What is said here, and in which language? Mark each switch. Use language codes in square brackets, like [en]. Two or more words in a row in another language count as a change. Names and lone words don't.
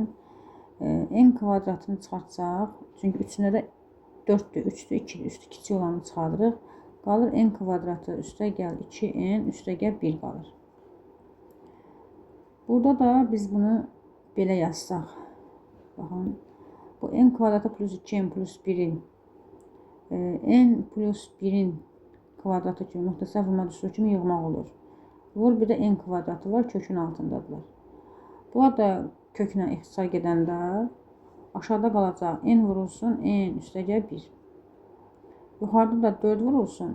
[az] N kvadratını çıxartsaq, çünki üçünə də 4-dür, 3-dür, 2-dir, üstü kiçik olanı çıxardırıq. Qalır n kvadratı üstə gəl 2n üstə gəl 1 qalır. Burada da biz bunu belə yazsaq. Baxın. Bu n kvadratı plus 2n plus 1-in n plus 1-in kvadratı kimi, müxtəsər vurma düsturu kimi yığmaq olur. Vur, bir də n kvadratı var, kökün altındadılar. Bunlar da köklə ixtisar gedəndə aşağıda qalacaq n vurulsun, n üstə gəl 1. Yuxarıda da 4 vurulsun.